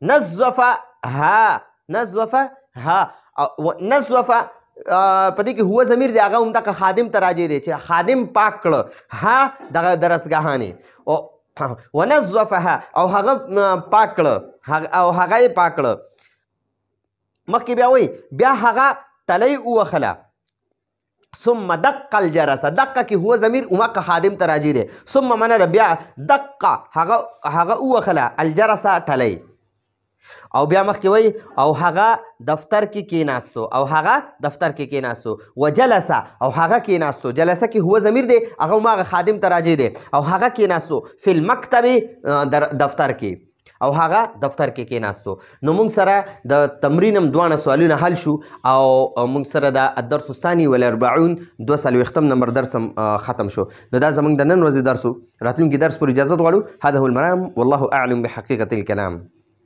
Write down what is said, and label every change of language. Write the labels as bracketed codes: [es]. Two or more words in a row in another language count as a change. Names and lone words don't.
[ps] نظف په دې کې هو ضمیر دی هغه هم دغه خادم ته راجع دی چې خادم پاک کړه ها دغه درسګاهانې او ونظفها او هغه پاک کړه او هغه یې پاک کړه. مخکې بیا وایي بیا هغه تلی ووخله. [ar] ثم دق الجرس، [ps] دقه کې هو ضمیر امق خادم ته راجع دی. ثم منه بیا دقه هغه ووخله الجرس ټلی. او بیا مخکې وایي او هغه دفتر کې کېناستو او هغه دفتر کې کېناستو. وجلسه او هغه کېناستو، جلسه کې هو ضمیر دی هغه هماغه خادم ته راجع دی. او هغه کېناستو [ar] فی المکتب [ps] دفتر کې او هغه دفتر کې کېناستو. نو موږ سره د تمرین هم دواړه سوالونه حل شو او موږ سره د [ar] الدرس الثاني والاربعون [ps] 42 نمبر درس هم ختم شو. نو دا زموږ د نن ورځې درس و. راتلونکي درس پر اجازه غواړو. [ar] هذا هو المرام والله اعلم بحقیقة الكلام.